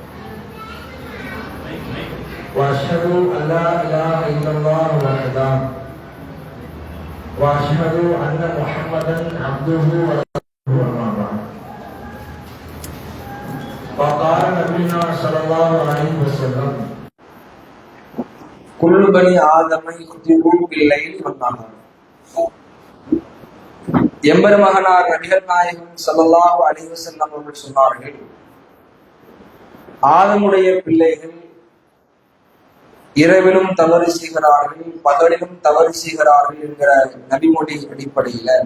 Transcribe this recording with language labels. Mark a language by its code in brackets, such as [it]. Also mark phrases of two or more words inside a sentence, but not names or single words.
[ar] وأشهد أن لا إله إلا الله وحده وأشهد أن محمدا عبده ورسوله أما بعد. وقال نبينا صلى الله عليه وسلم كل بني آدم يخطئون بالليل والنهار. [ta] எம்பெருமகனார் நபிகள் நாயகம் [ar] صلى الله عليه وسلم [ta] அவர்கள் சொன்னார்கள், ஆதமுடைய பிள்ளைகள் இரவிலும் தவறு செய்கிறார்கள், பகலிலும் தவறு செய்கிறார்கள் என்கிற நபிமொழி அடிப்படையில